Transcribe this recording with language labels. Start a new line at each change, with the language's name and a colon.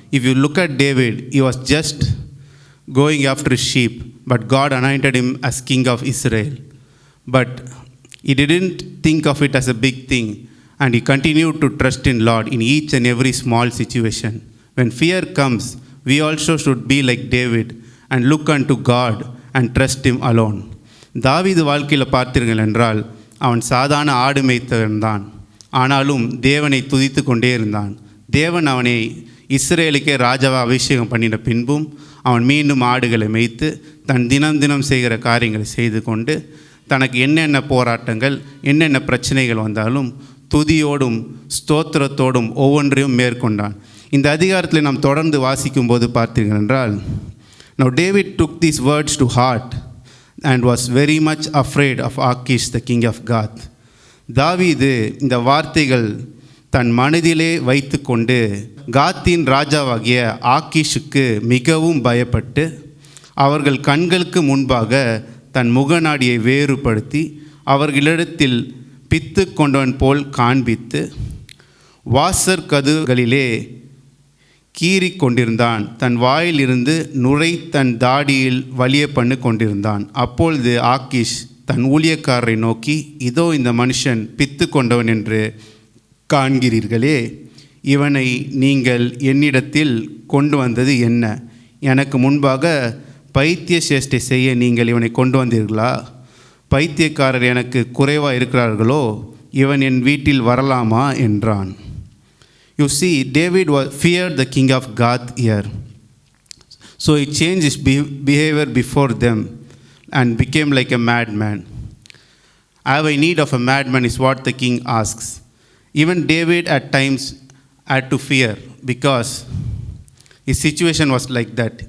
English: If you look at David, he was just going after sheep, but God anointed him as king of Israel. But he didn't think of it as a big thing, and he continued to trust in Lord in each and every small situation. When fear comes, we also should be like David and look unto God and trust him alone.
Tamil: தாவீது வாழ்க்கையில் பார்த்தீர்கள் என்றால் அவன் சாதாரண ஆடு மேய்த்தவன் தான். ஆனாலும் தேவனை துதித்து கொண்டே இருந்தான். தேவன் அவனை இஸ்ரேலுக்கே ராஜாவை அபிஷேகம் பண்ணின பின்பும் அவன் மீண்டும் ஆடுகளை மேய்த்து தன் தினம் தினம் செய்கிற காரியங்களை செய்து கொண்டு தனக்கு என்னென்ன போராட்டங்கள் என்னென்ன பிரச்சனைகள் வந்தாலும் துதியோடும் ஸ்தோத்திரத்தோடும் ஒவ்வொன்றையும் மேற்கொண்டான். இந்த அதிகாரத்தில் நாம் தொடர்ந்து வாசிக்கும் போது பார்த்தீர்கள் என்றால்,
English: Now David took these words to heart and was very much afraid of Achish the king of Gath.
Tamil: தாவீது இந்த வார்த்தைகள் தன் மனதிலே வைத்து கொண்டு காத்தின் ராஜாவாகிய ஆக்கீஷுக்கு மிகவும் பயப்பட்டு அவர்கள் கண்களுக்கு முன்பாக தன் முகநாடியை வேறுபடுத்தி அவர்களிடத்தில் பித்து கொண்டவன் போல் காண்பித்து வாசற் கதவுகளிலே கீறி கொண்டிருந்தான். தன் வாயிலிருந்து நுரை தன் தாடியில் வலிய பண்ணு கொண்டிருந்தான். அப்பொழுது ஆக்கீஷ் தன் ஊழியக்காரரை நோக்கி, இதோ இந்த மனுஷன் பித்து கொண்டவன் என்று காண்கிறீர்களே, இவனை நீங்கள் என்னிடத்தில் கொண்டு வந்தது என்ன? எனக்கு முன்பாக பைத்திய சேஷ்டை செய்ய நீங்கள் இவனை கொண்டு வந்தீர்களா? பைத்தியக்காரர் எனக்கு குறைவாக இருக்கிறார்களோ? இவன் என் வீட்டில் வரலாமா என்றான்.
English: You see, David feared the king of Gath here. So he changed his behavior before them and became like a madman. I have a need of a madman is what the king asks. Even David at times had to fear because his situation was like that.